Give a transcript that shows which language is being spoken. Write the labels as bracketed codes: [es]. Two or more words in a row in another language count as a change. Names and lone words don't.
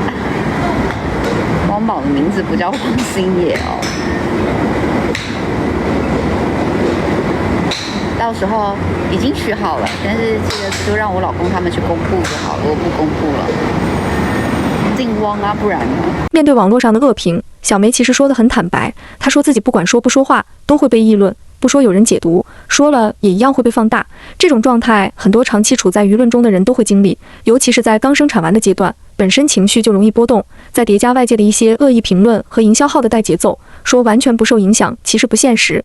[zh] 汪寶的名字不叫汪星野哦。到時候已經取好了，但是這個就讓我老公他們去公布就好了，我不公布了。姓汪啊，不然呢？面對網絡上的惡評，小梅其實說得很坦白，她說自己不管說不說話都會被議論，不說有人解讀，說了也一樣會被放大。這種狀態很多長期處在輿論中的人都會經歷，尤其是在剛生產完的階段，本身情緒就容易波動，再疊加外界的一些惡意評論和營銷號的帶節奏，說完全不受影響其實不現實。